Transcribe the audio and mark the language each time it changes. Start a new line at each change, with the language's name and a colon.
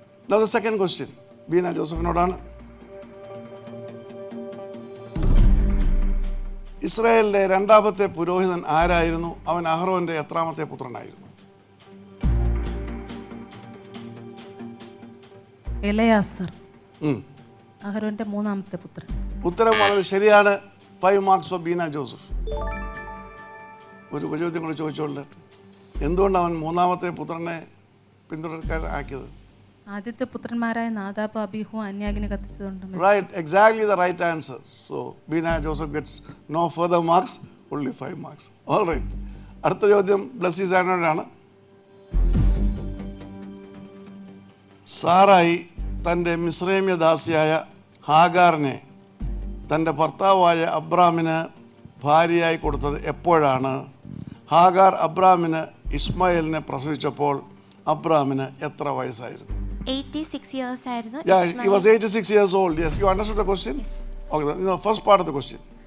English: Now the second question Beena ജോസഫിനോടാണ്.
Malayalam: ഇസ്രായേലിലെ 2ാമത്തെ പുരോഹിതൻ ആരായിരുന്നു? അവൻ അഹ്റോന്റെ എത്രാമത്തെ പുത്രനായിരുന്നു? എലയാസർ. അഹരോന്റെ 3ാമത്തെ പുത്രൻ. ഉത്തരം വളരെ ശരിയാണ്. 5
English: marks for
Malayalam: ബീന ജോസഫ്. ഒരു ഉപചോദ്യം കൂടെ ചോദിച്ചോളൂ. എന്തുകൊണ്ട് അവൻ 3ാമത്തെ പുത്രനെ പിന്തുടർക്കാനാക്കിയത്? ആദ്യത്തെ പുത്രന്മാരായ നാദാബ് അബീഹു അന്യാഗ്നി കത്തിച്ചതുകൊണ്ട് മരിച്ചു.
English: Right, exactly the right answer. So, Bina Joseph gets no further marks, only 5 marks. All right.
Malayalam: അടുത്ത ചോദ്യം ബ്ലസ്സി സാനോടാണ്. സാറായി തൻ്റെ മിസ്രൈമ്യ ദാസിയായ ഹാഗാറിനെ തൻ്റെ ഭർത്താവായ അബ്രാമിന് ഭാര്യയായി കൊടുത്തത് എപ്പോഴാണ്? ഹാഗാർ അബ്രാമിന് ഇസ്മായേലിനെ പ്രസവിച്ചപ്പോൾ അബ്രാമിന് എത്ര വയസ്സായിരുന്നു? 86 years ആയിരുന്നു.
English: Yeah, he was 86 years old. Yes, you understood the question? Yes. Okay, the first part of the question.